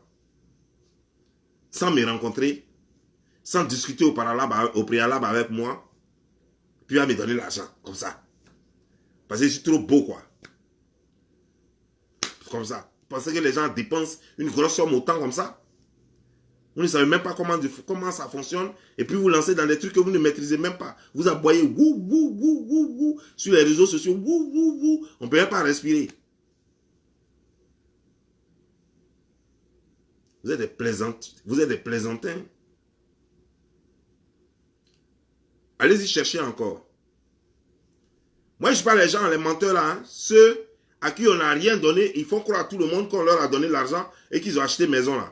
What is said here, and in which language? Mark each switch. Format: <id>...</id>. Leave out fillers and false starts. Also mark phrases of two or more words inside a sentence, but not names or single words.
<fr>Sans me rencontrer, sans discuter au préalable avec moi, puis il va me donner l'argent, comme ça. Parce que je suis trop beau, quoi. Comme ça. Vous pensez que les gens dépensent une grosse somme autant comme ça? Vous ne savez même pas comment ça fonctionne. Et puis vous lancez dans des trucs que vous ne maîtrisez même pas. Vous aboyez wou, wou, wou, wou, wou, sur les réseaux sociaux. Wou, wou, wou. On ne peut même pas respirer. Vous êtes des plaisantes. Vous êtes des plaisantins. Allez-y chercher encore. Moi, je parle les gens, les menteurs là, hein, ceux à qui on n'a rien donné, ils font croire à tout le monde qu'on leur a donné l'argent et qu'ils ont acheté maison là.</fr>